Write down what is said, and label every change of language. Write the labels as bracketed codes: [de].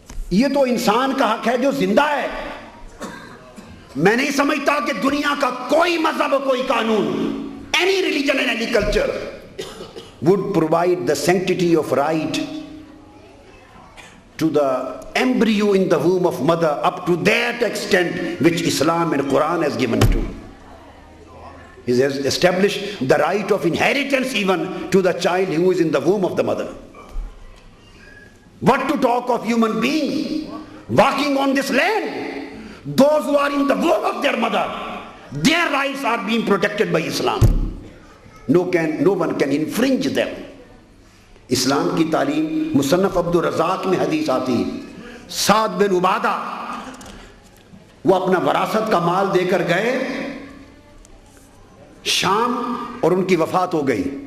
[ur] یہ تو انسان کا حق ہے جو زندہ ہے۔ میں نہیں سمجھتا کہ دنیا کا کوئی مذہب اور کوئی قانون، [en] any religion and any culture would provide the sanctity of right to the embryo in the womb of mother up to that extent which Islam and Quran has given to. He has established the right of inheritance even to the child who is in the womb of the mother. What to talk of human beings walking on this land? Those who are in the womb of their mother, their rights are being protected by Islam. No one can infringe them. [ur] اسلام کی تعلیم، مصنف عبد الرزاق میں حدیث آتی ہے، سعد بن عبادہ وہ اپنا وراثت کا مال دے کر گئے شام اور ان کی وفات ہو گئی.